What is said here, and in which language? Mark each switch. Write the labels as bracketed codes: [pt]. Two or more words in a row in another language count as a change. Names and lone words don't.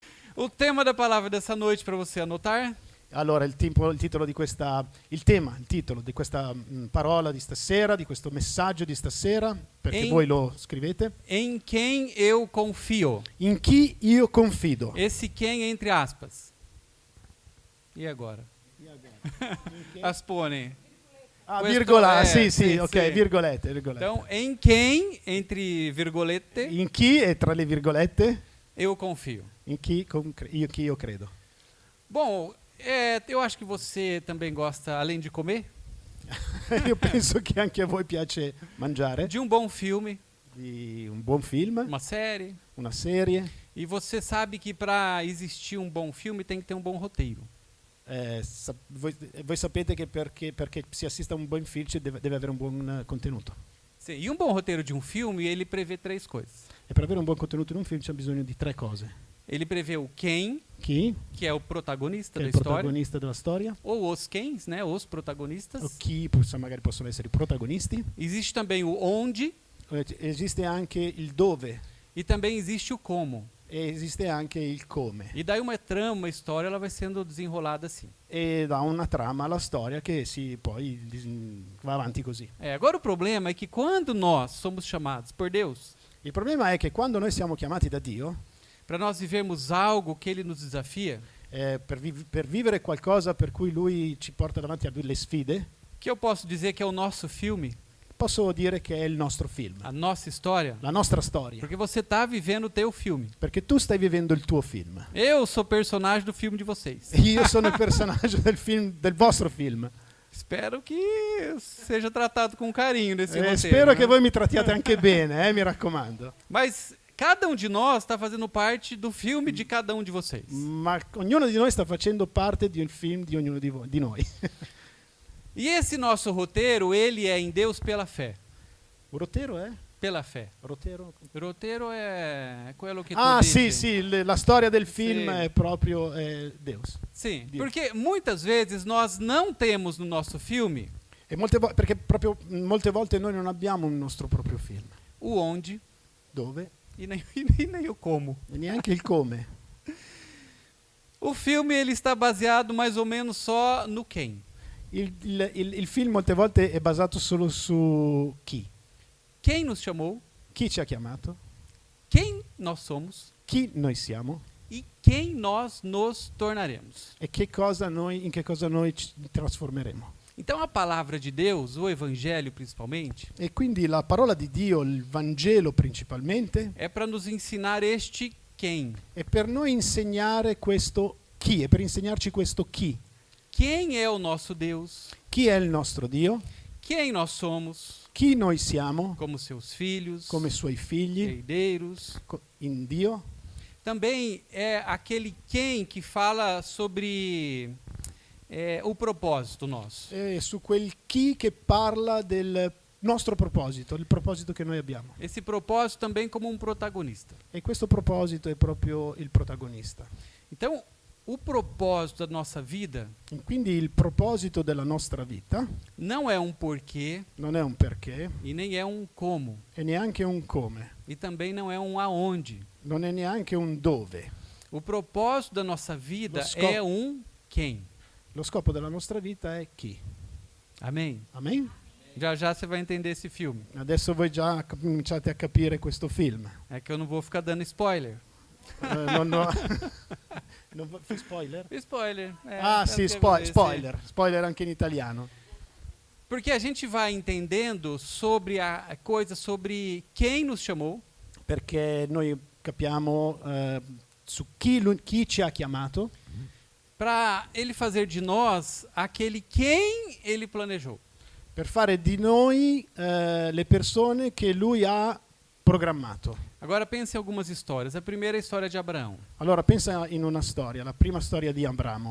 [pt] O tema da palavra dessa noite para você anotar [it] Allora, il titolo di questa parola di stasera, di questo messaggio di stasera, perché voi lo scrivete. [pt] em quem eu confio. [it] In chi io confido. [pt] Esse quem entre aspas. E agora? Aspone. Ah, [it] Questo virgola, è, sì, sì, ok, sì. virgolette. [pt] Então, em quem, entre virgolette, [it] In chi e tra le virgolette, [pt] eu confio. [it] in chi io credo. [pt] Bom, eu acho que você também gosta, além de comer, [it] Io penso che anche a voi piace mangiare, [pt] de um bom filme, [it] di un buon film, [pt] uma série. [it] una serie. [pt] E você sabe que para existir um bom filme tem que ter um bom roteiro. [it] Voi sapete che perché si assista a un buon film deve avere un buon contenuto. [pt] Sim, e um bom roteiro de um filme, ele prevê três coisas. [it] E per avere un buon contenuto in un film c'è bisogno di tre cose. [pt] Ele prevê o quem, [it] Chi, [pt] que é o protagonista [it] che è [pt] da [it] il [pt] história, [it] protagonista della storia, [pt] ou os quens, né, os protagonistas. [it] o chi magari possono essere i protagonisti. [pt] Existe também o onde [it] Esiste anche il dove [pt] e também existe o como. [it] e esiste anche il come. [pt] E daí uma trama, uma história, ela vai sendo desenrolada assim. [it] E dà una trama alla storia che poi va avanti così. [pt] Agora o problema é que quando nós somos chamados por Deus [it] Il problema è che quando noi siamo chiamati da Dio [pt] para nós vivermos algo que Ele nos desafia, [it] per vivere qualcosa per cui Lui ci porta davanti a delle sfide, [pt] que eu posso dizer que é o nosso filme, [it] posso dire che è il nostro film, [pt] a nossa história, [it] la nostra storia, [pt] porque você está vivendo o teu filme. [it] perché tu stai vivendo il tuo film. [pt] Eu sou personagem do filme de vocês. [it] Io sono il personaggio del vostro film. [pt] Espero que seja tratado com carinho nesse roteiro. [it] Spero [pt] né? [it] che voi mi trattiate anche bene, mi raccomando. [pt] Mas cada um de nós está fazendo parte do filme de cada um de vocês. [it] Ma ognuno di noi sta facendo parte di un film di ognuno di noi. [pt] E esse nosso roteiro, ele é em Deus pela fé. [it] Un roteiro è? [pt] Pela fé. [it] Roteiro? Roteiro é quello che tu Ah, dici. sì, la storia del film Sì. è proprio Deus. [pt] Sim, [it] Dio. [pt] porque muitas vezes nós não temos no nosso filme [it] E perché proprio molte volte noi non abbiamo un nostro proprio film. [pt] o onde [it] Dove? [pt] e nem o como. [it] E neanche il come. [pt] O filme ele está baseado mais ou menos só no quem. [it] Il film molte volte è basato solo su chi. [pt] Quem nos chamou, [it] Chi ci ha chiamato, [pt] quem nós somos [it] chi noi siamo [pt] e quem nós nos tornaremos. [it] e in che cosa noi ci trasformeremo. [pt] Então a palavra de Deus, o evangelho principalmente, [it] E quindi la parola di Dio, il Vangelo principalmente, [pt] é para nos ensinar este quem. [it] è per noi insegnare questo chi, è per insegnarci questo chi. [pt] Quem é o nosso Deus? [it] Chi è il nostro Dio? [pt] Quem nós somos [it] Chi noi siamo [pt] como seus filhos, [it] come suoi figli [pt] herdeiros. [it] in Dio? [pt] Também é aquele quem que fala sobre o propósito nosso. [it] E su quel chi che parla del nostro proposito, il proposito che noi abbiamo. [pt] Esse propósito também como um protagonista. [it] E questo proposito è proprio il protagonista. [pt] Então, o propósito da nossa vida [it] E quindi il proposito della nostra vita [pt] não é um porquê [it] non è un perché [pt] e nem é um como. [it] e neanche un come, [pt] E também não é um aonde. [it] non è neanche un dove. [pt] O propósito da nossa vida [it] Lo scopo- [pt] é um quem. [it] Lo scopo della nostra vita è chi. [pt] Amém? [it] Amen? [pt] Já já você vai entender esse filme. [it] Adesso voi già cominciate a capire questo film. [pt] É que eu não vou ficar dando spoiler. [it] Fai spoiler? Spoiler. Sì, spoiler anche in italiano. [pt] Porque a gente vai entendendo sobre a coisa, sobre quem nos chamou, [it] Perché noi capiamo su chi ci ha chiamato [pt] para ele fazer de nós aquele quem ele planejou. [it] per fare di noi le persone che lui ha programmato. [pt] Agora pense em algumas histórias. A primeira é a história de Abraão. [it] Allora pensa in una storia, la prima storia di Abramo.